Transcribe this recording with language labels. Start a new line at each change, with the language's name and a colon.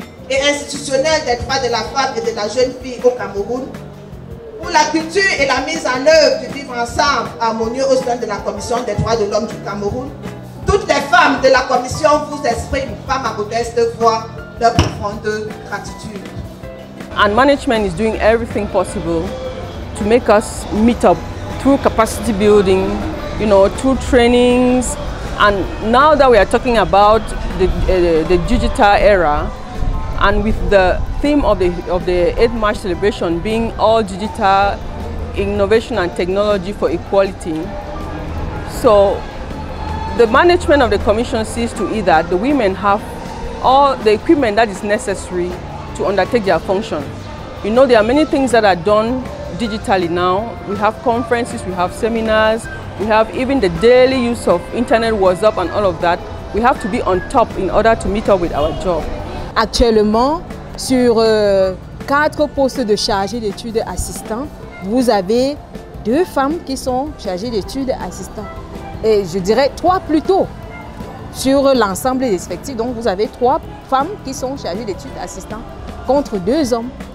French: et institutionnelle des droits de la femme et de la jeune fille au Cameroun, pour la culture et la mise en œuvre du vivre ensemble harmonieux au sein de la Commission des droits de l'homme du Cameroun, toutes les femmes de la Commission vous expriment, par ma modeste voix, leur profonde gratitude.
English: And management is doing everything possible to make us meet up through capacity building, you know, through trainings. And now that we are talking about the digital era, and with the theme of the 8th March celebration being all digital innovation and technology for equality, so the management of the commission sees to it that the women have all the equipment that is necessary to undertake their function. You know, there are many things that are done digitally now. We have conferences, we have seminars, we have even the daily use of internet, WhatsApp and all of that. We have to be on top in order to meet up with our job.
French: Actuellement, sur 4 postes de chargés d'études assistants, vous avez 2 femmes qui sont chargées d'études assistants. Et je dirais 3 plutôt sur l'ensemble des effectifs. Donc vous avez 3 femmes qui sont chargées d'études assistants contre 2 hommes.